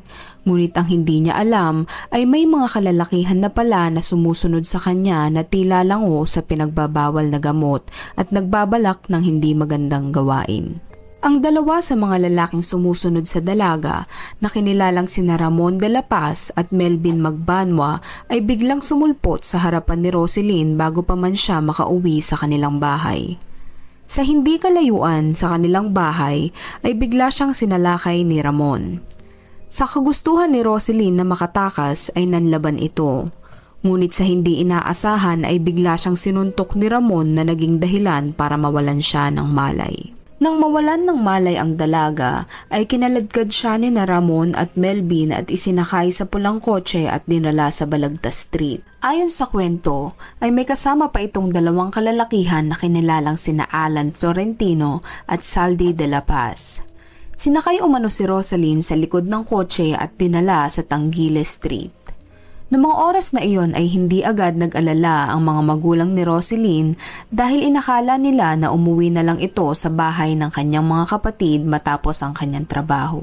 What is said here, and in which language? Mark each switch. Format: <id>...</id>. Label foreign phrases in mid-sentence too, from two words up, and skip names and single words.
<tl>Ngunit ang hindi niya alam ay may mga kalalakihan na pala na sumusunod sa kanya na tila lango sa pinagbabawal na gamot at nagbabalak ng hindi magandang gawain. Ang dalawa sa mga lalaking sumusunod sa dalaga na kinilalang sina Ramon de la Paz at Melvin Magbanwa ay biglang sumulpot sa harapan ni Roselyn bago pa man siya makauwi sa kanilang bahay. Sa hindi kalayuan sa kanilang bahay ay bigla siyang sinalakay ni Ramon. Sa kagustuhan ni Roselyn na makatakas ay nanlaban ito. Ngunit sa hindi inaasahan ay bigla siyang sinuntok ni Ramon na naging dahilan para mawalan siya ng malay. Nang mawalan ng malay ang dalaga, ay kinaladkad siya ni na Ramon at Melvin at isinakay sa pulang kotse at dinala sa Balagtas Street. Ayon sa kwento, ay may kasama pa itong dalawang kalalakihan na kinilalang sina Alan Florentino at Saldi de la Paz. Sinakay umano si Roselyn sa likod ng kotse at dinala sa Tangiles Street. Noong mga oras na iyon ay hindi agad nag-alala ang mga magulang ni Roselyn dahil inakala nila na umuwi na lang ito sa bahay ng kanyang mga kapatid matapos ang kanyang trabaho.</tl>